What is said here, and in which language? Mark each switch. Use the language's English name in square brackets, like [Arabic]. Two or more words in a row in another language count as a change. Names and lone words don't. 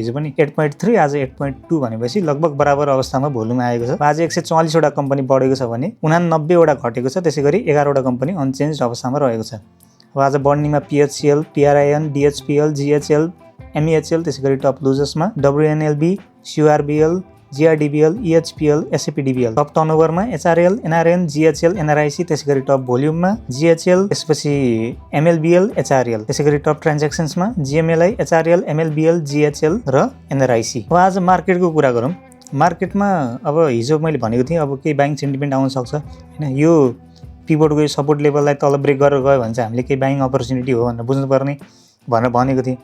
[Nepali] हिजो पनि 8.3 आज 8.2 भनेपछि लगभग बराबर अवस्थामा भोल्युम आएको छ। आज 144 वटा कम्पनी बढेको छ भने 89 वटा घटेको छ। त्यसैगरी 11 वटा कम्पनी अनचेन्ज अवस्थामा रहेको छ। अब आज बढ्नेमा PHCL, PRIN, DHPL, GHL, MEHL, त्यसैगरी [English] top losers [Nepali] WNLB, CRBL, GRDBL, EHPL, SAPDBL। [English] top turnover [Nepali] HRL, NRN, GHL, NRIC, त्यसैगरी [English] top volume [Nepali] GHL, त्यसपछि MLBL, HRL, त्यसैगरी [English] top transactions [Nepali] GMLI, HRL, MLBL, GHL र NRIC। अब आज मार्केटको कुरा गरौँ। मार्केटमा अब हिजो मैले भनेको थिएँ अब केही [English] buying sentiment [Nepali] आउन सक्छ हैन। यो पिभटको यो [English] support level [Nepali] तल ब्रेक गरेर गयो भने चाहिँ हामीले केही [English] buying opportunity [Nepali] हो भनेर बुझ्नुपर्ने भनेर भनेको थिएँ।